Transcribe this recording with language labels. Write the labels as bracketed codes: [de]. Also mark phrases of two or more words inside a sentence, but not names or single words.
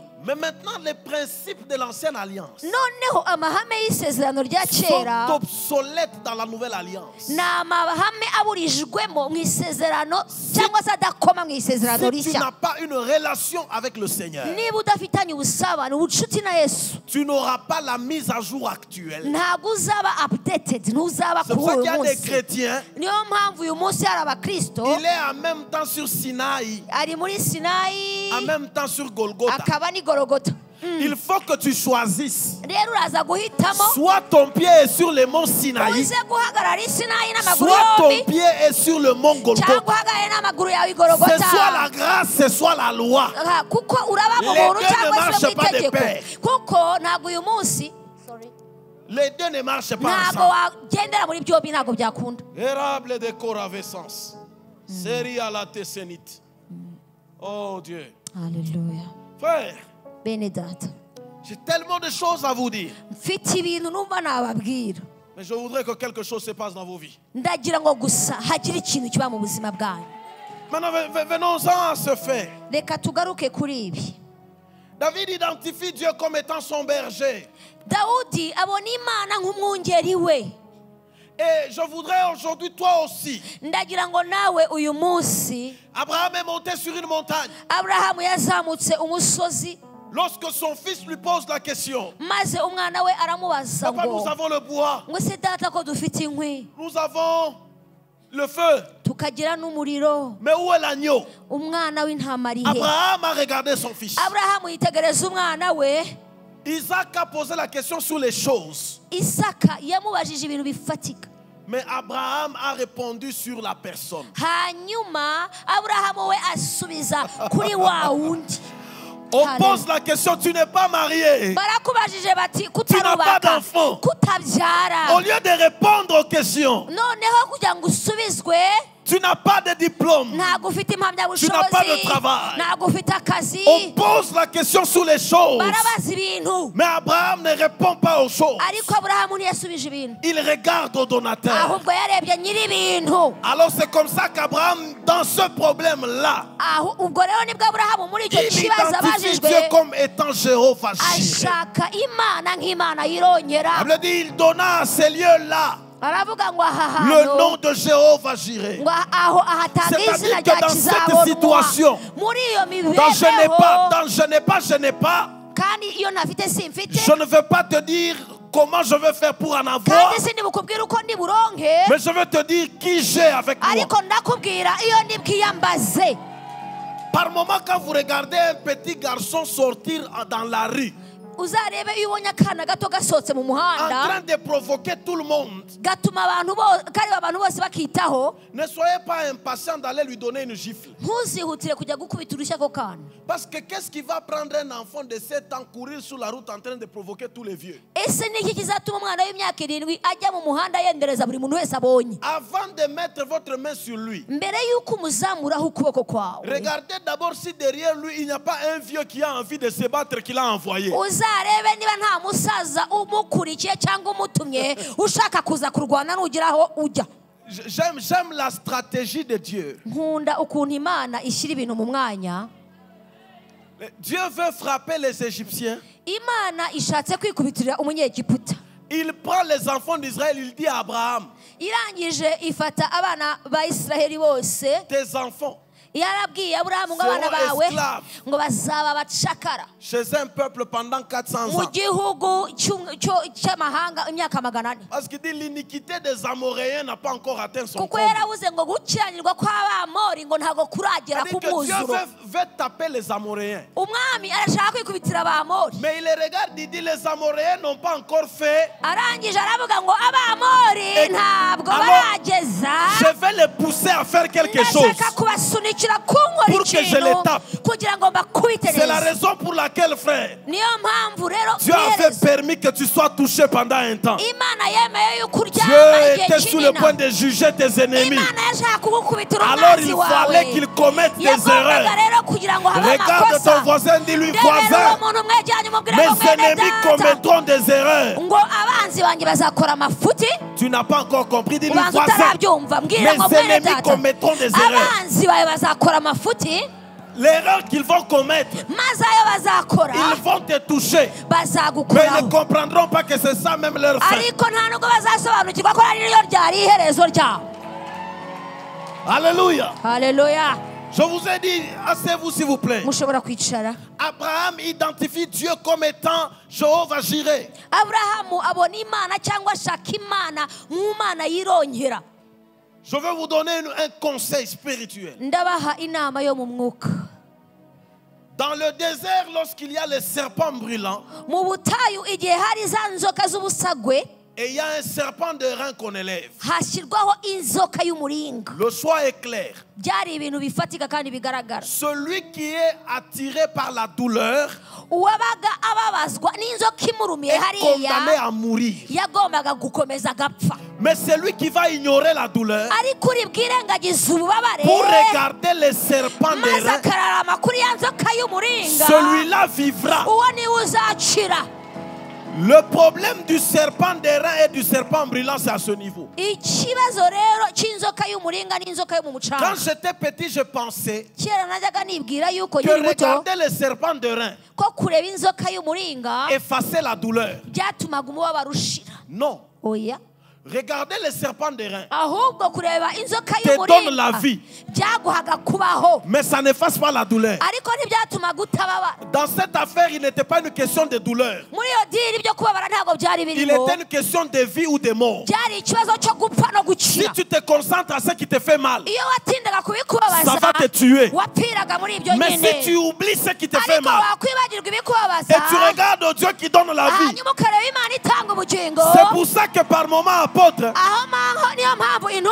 [fr] Mais maintenant, les principes de l'ancienne alliance [rw] noneho amahame y'isezerano rya [fr] sont [rw] kera [fr] obsolètes dans la nouvelle alliance. [rw] ni amahame aburijwemo mu isezerano cyangwa se adakoma mu isezerano [fr] Si tu [rw] rishya [fr] n'as pas une relation avec le Seigneur, [rw] niba udafitanye ubusabane ubucuti na yesu [fr] tu n'auras pas la mise à jour actuelle. [rw] ntabwo uzaba updated ntuzaba [fr] C'est [rw] kuri [fr] pour ça [rw] uyu [fr] qu'il y a des [rw] munsi [fr] chrétiens, [rw] niyo mpamvu uyu munsi hari abakristo [fr] il est en même temps sur Sinaï, [rw] ari muri sinayi [fr] en même temps sur Golgotha. [rw] akaba ni gorogota [fr] Il faut que tu choisisses. [rw] rero uraza guhitamo [fr] Soit ton pied est sur le mont Sinaï, [rw] uze guhagarara i sinayi n'amaguru [fr] soit ton [rw] yombi [fr] pied est sur le mont [rw] cyangwa [fr] Golgotha. [rw] uhagarare n'amaguru yawe i [fr] C'est soit [rw] gorogota [fr] la grâce, c'est soit la loi. [rw] kuko uraba mu [fr] Les [rw] muntu [fr] deux [rw] cyangwa [fr] ne [rw] se [fr] marchent pas de [rw] mu itegeko [fr] pair. [rw] kuko ntabwo uyu munsi [fr] Les deux ne marchent pas [rw] ntabwo [fr] ensemble. [rw] wagendera muri byombi ntabwo byakunda [fr] Érable de coravescence. Série à la tessénite. Oh Dieu. [rw] haleluya [fr] Frère, [rw] bene data [fr] j'ai tellement de choses à vous dire. [rw] mfite ibintu numva nababwira [fr] Mais je voudrais que quelque chose se passe dans vos vies. [rw] ndagira ngo gusa hagire ikintu kiba mu buzima bwanyu. [fr] Maintenant, venons-en à ce fait. [rw] Reka tugaruke kuri ibi. [fr] David identifie Dieu comme étant son berger. [rw] Dawudi abona Imana nk'umwungeri we. [fr] Et je voudrais aujourd'hui, toi aussi. [rw] Ndagira ngo nawe uyu munsi. [fr] Abraham est monté sur une montagne. [rw] Aburahamu yazamutse umusozi. [fr] Lorsque son fils lui pose la question, [rw] maze umwana we aramubaza [fr] papa, nous [rw] ngo [fr] avons le bois, [rw] ngo se data ko dufite inkwi, [fr] nous avons le feu, [rw] tukagira n'umuriro, [fr] mais où est l'agneau? [rw] umwana w'intama ari he? [fr] Abraham a regardé son fils. [rw] Aburahamu yitegereza umwana we. [fr] Isaac a posé la question sur les choses. [rw] Isaka yamubajije ibintu bifatika. [fr] Mais Abraham a répondu sur la personne. [rw] Hanyuma Aburahamu we asubiza kuri wa wundi. [fr] On pose la question, tu n'es pas marié. [rw] Barakubajije bati [fr] Tu n'as pas [rw] kutarubaka, [fr] d'enfant. [rw] kutabyara. [fr] Au lieu de répondre aux questions, [rw] Noneho kugira ngo usubizwe, [fr] tu n'as pas de diplôme. [rw] ntabwo ufite [fr] Tu n'as pas de [rw] impamyabushobozi, [fr] travail. [rw] ntabwo ufite akazi. [fr] On pose la question sur les choses. [rw] Barabaza ibintu, [fr] Mais Abraham ne répond pas aux choses. [rw] ariko Aburahamu ntiyasubije ibintu, [fr] Il regarde au donateur. [rw] ahubwo yarebye nyiri ibintu. [fr] Alors c'est comme ça qu'Abraham, dans ce problème-là, [rw] Ubwo rero nibwo Aburahamu muri icyo [fr] il [rw] kibazo [fr] identifie Dieu [rw] abajijwe [fr] comme étant Jéhovah Jireh. [rw] ashaka Imana nk'Imana yirongera. [fr] La Bible dit, il donna à ces lieux-là [rw] Aravuga ngo aha [fr] le nom [rw] hantu [fr] de Jéhovah Jireh. [rw] ngo aho ahatanga izina [fr] C'est-à-dire [rw] rya [fr] que dans cette [rw] kizabonwa [fr] situation, [rw] muri iyo [fr] dans je n'ai pas, [rw] mibereho, [fr] dans je n'ai pas, [rw] kandi iyo ntafite simfite, [fr] je ne veux pas te dire comment je vais faire pour en avoir, [rw] kandi sindibukubwira uko ndiburonke, [fr] mais je vais te dire qui j'ai avec moi. [rw] ariko ndakubwira iyo ndibwiyambaze. [fr] Par moment, quand vous regardez un petit garçon sortir dans la rue, [rw] Uzarebe iyo ubonye akana gato gasohotse mu [fr] en [rw] muhanda [fr] train de provoquer tout le monde, [rw] gatuma abantu bose bakitaho, [fr] ne soyez pas impatient d'aller lui donner une gifle. [rw] ntuzihutire kujya gukubita urushyi ako kana. [fr] Parce que qu'est-ce qui va prendre un enfant de 7 ans courir sur la route en train de provoquer tous les vieux? [rw] Ese niki kizatuma umwana w'imyaka 7 ajya mu muhanda yendereza buri muntu wese abonye? [fr] Avant de mettre votre main sur lui, [rw] Mbere y'uko umuzamuraho ukuboko kwawe, [fr] regardez d'abord si derrière lui il n'y a pas un vieux qui a envie de se battre qu'il a envoyé. [rw] uzarebe niba nta musaza umukurikiye cyangwa umutumye ushaka kuza kurwana n'ugiraho ujya. [fr] J'aime la stratégie de Dieu. [rw] Nkunda ukuntu Imana ishyira ibintu mu mwanya. [fr] Dieu veut frapper les Égyptiens. [rw] Imana ishatse kwikubitirira umunyegiputa. [fr] Il prend les enfants d'Israël, il dit à Abraham, [rw] Irangije ifata abana ba Isiraheli bose, [fr] tes enfants [rw] yarabwiye Aburahamu ngo abana bawe ngo bazaba bacakara [fr] chez un peuple pendant 400 [rw] mu [fr] ans. [rw] gihugu cy'amahanga imyaka 400. [fr] Parce qu'il dit l'iniquité des Amoréens n'a pas encore atteint son [rw] kuko [fr] comble. [rw] yarabuze ngo gukiranirwa kw'Abamori ngo ntago kuragera [fr] C'est-à-dire [rw] ku [fr] que Dieu [rw] mwuzuro. [fr] veut taper les Amoréens. [rw] Umwami arashaka kwikubitira Abamori. [fr] Mais il les regarde, il dit les Amoréens n'ont pas encore fait. [rw] Arangije aravuga ngo Abamori ntabwo barageza. [fr] Je vais les pousser à faire quelque chose. [rw] Ndashaka kubasunikira kunkora [fr] Pour que je les tape. [rw] kugira ngo mbakubite [fr] C'est la [rw] neza. [fr] raison pour laquelle, frère, [rw] Niyo mpamvu rero [fr] Dieu avait permis que tu sois touché pendant un temps. [rw] Imana yemeye yuko [fr] Dieu [rw] uryama igihe [fr] était sur le point [rw] kinini. [fr] de juger tes ennemis. [rw] Imana yashaka kugukubitira [fr] Alors il [rw] umwanzi [fr] fallait [rw] wawe. [fr] qu'ils commettent des [rw] Yagombaga [fr] erreurs. [rw] rero kugira ngo habe [fr] Regarde ton [rw] amakosa. [fr] voisin, dis-lui, [rw] Ndebera [fr] voisin, [rw] uwo muntu umwegeranye umubwire ngo [fr] mes [rw] mwene [fr] ennemis [rw] data [fr] commettront des erreurs. [rw] ngo abanzi banjye bazakora amafuti. [fr] Tu n'as pas encore compris, dis-lui, [rw] Ubanza [fr] voisin, [rw] utarabyumva mbwira ngo [fr] mes [rw] mwene [fr] ennemis [rw] data [fr] commettront des erreurs. [rw] abanzi bawe bazakora amafuti, [fr] L'erreur qu'ils vont commettre, [rw] maze ayo bazakora [fr] ils vont te toucher. Mais ils [rw] bazagukoraho, [fr] ne comprendront pas que c'est ça même leur fin. [rw] ariko nta nubwo bazasobanukirwa ko ari ryo ryari iherezo ryabo. [fr] Alléluia. [rw] Haleluya. [fr] Je vous ai dit, asseyez-vous s'il vous plaît. [rw] Mushobora kwicara. [fr] Abraham identifie Dieu comme étant Jéhovah Jireh. [rw] Aburahamu abona Imana cyangwa ashaka Imana nk'Imana yirongera. [fr] Je veux vous donner un conseil spirituel. [rw] Ndabaha inama yo mu mwuka. [fr] Dans le désert, lorsqu'il y a les serpents brûlants, [rw] Mu butayu igihe hari za nzoka z'ubusagwe, [fr] et il y a un serpent de rein qu'on élève, [rw] hashyirwaho inzoka y'umuringa. [fr] le choix est clair. [rw] Byari ibintu bifatika kandi bigaragara. [fr] Celui qui est attiré par la douleur [rw] Uwabaga ababazwa n'inzoka imurumiye [fr] est condamné [rw] hariya [fr] à mourir. [rw] yagombaga gukomeza agapfa. [fr] Mais celui qui va ignorer la douleur [rw] Ariko uri bwirengagiza ububabare [fr] pour regarder les serpents de [rw] maze [fr] rein, [rw] akararama kuri ya nzoka y'umuringa, [fr] celui-là vivra. [rw] uwo niwe uzakira. [fr] Le problème du serpent d'airain et du serpent brûlant, c'est à ce niveau. [rw] ikibazo rero cy'inzoka y'umuringa n'inzoka yo mu mucanga. [fr] Quand j'étais petit, je pensais [rw] kera najyaga nibwira yuko [fr] que [rw] nkiri muto [fr] regarder le serpent d'airain [rw] ko kureba inzoka y'umuringa [fr] effaçait la douleur. [rw] byatumaga umubabaro ushira. [fr] Non. [rw] Oya, [fr] Regarder le serpent d'airain [rw] ahubwo kureba inzoka [fr] te donne la [rw] y'umuringa [fr] vie, [rw] byaguhaga kubaho, [fr] mais ça n'efface pas la douleur. [rw] ariko ntibyatumaga utababa. [fr] Dans cette affaire, il n'était pas une question de douleur. [rw] muri iyo dini byo kubabara ntabwo byari [fr] Il [rw] birimo, [fr] était une question de vie ou de mort. [rw] byari ikibazo cyo gupfa no [fr] Si [rw] gukira. [fr] tu te concentres à ce qui te fait mal, [rw] iyo watindaga [fr] ça [rw] kubikubabaza [fr] va te tuer. [rw] wapfiraga muri ibyo [fr] Mais [rw] nyine, [fr] si tu oublies ce qui te fait [rw] ariko [fr] mal [rw] wakwibagirwa [fr] et [rw] ibikubabaza [fr] tu regardes au Dieu qui donne la vie, [rw] hanyuma ukareba imana itanga ubugingo, [fr] c'est pour ça que par moment, apôtre, [rw] aho niyo mpamvu [fr] je